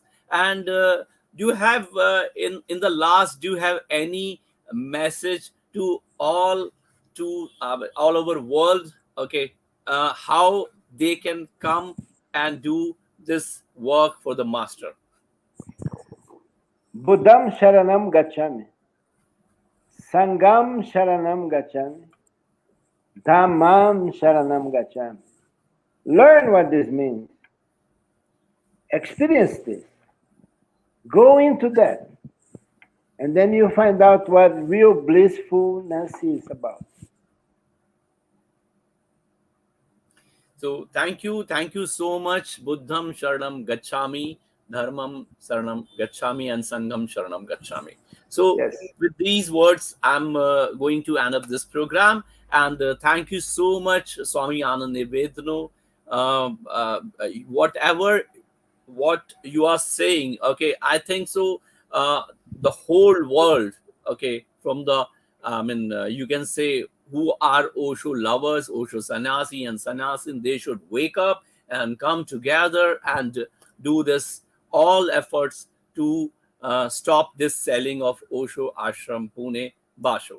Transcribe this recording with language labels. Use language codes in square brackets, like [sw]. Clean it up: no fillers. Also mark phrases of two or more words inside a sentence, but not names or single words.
[en] And do you have in the last, do you have any message to all over world, okay, how they can come and do this work for the master? [pi] Buddham Sharanam Gacchami, Sangam Sharanam Gacchami, Dhammam Sharanam Gacchami. [en] Learn what this means. Experience this. Go into that. And then you find out what real blissfulness is about. So thank you so much. [pi] Buddham Sharanam Gacchami, Dharmam Saranam Gacchami, and Sangham Sharanam Gacchami. [en] So Yes. with these words, I'm going to end up this program. And thank you so much, Swami Anand Nivedano. Whatever what you are saying, okay, I think so. The whole world, okay, from the you can say who are Osho lovers, Osho sannyasi and sannyasin, they should wake up and come together and do this all efforts to stop this selling of Osho Ashram Pune Basho.